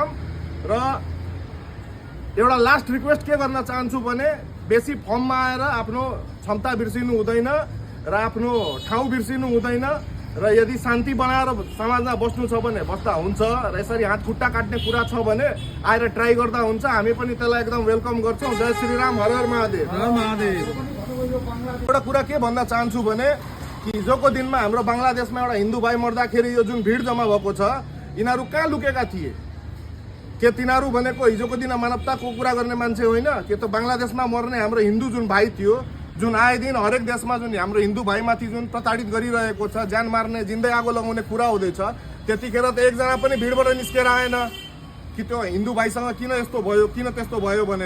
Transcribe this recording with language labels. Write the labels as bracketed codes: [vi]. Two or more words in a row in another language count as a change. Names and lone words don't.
[ne] र एउटा [en] last request [ne] के गर्न चाहन्छु भने, बेसी फर्ममा आएर आफ्नो क्षमता बिर्सिनु हुँदैन र आफ्नो ठाउँ बिर्सिनु हुँदैन। र यदि शान्ति बनाएर समाजमा बस्नु छ भने बस्दा हुन्छ, र यसरी हात खुट्टा काट्ने कुरा छ भने आएर ट्राई गर्दा हुन्छ। हामी पनि त्यसलाई एकदम वेलकम गर्छौँ। जय श्री राम, हर हर महादेव। एउटा कुरा के भन्न चाहन्छु भने कि हिजोको दिनमा हाम्रो बङ्गलादेशमा एउटा हिन्दू भाइ मर्दाखेरि यो जुन भिड जम्मा भएको छ, यिनीहरू कहाँ लुकेका थिए? के तिनीहरू भनेको हिजोको दिन मानवताको कुरा गर्ने मान्छे होइन? के त बङ्गलादेशमा मर्ने हाम्रो हिन्दू जुन भाइ थियो, जुन आए दिन हरेक देशमा जुन हाम्रो हिन्दू भाइमाथि जुन प्रताडित गरिरहेको छ, ज्यान मार्ने, जिन्दै आगो लगाउने कुरा हुँदैछ, त्यतिखेर त एकजना पनि भिडबाट निस्केर आएन कि त्यो हिन्दू भाइसँग किन यस्तो भयो, किन त्यस्तो भयो भनेर।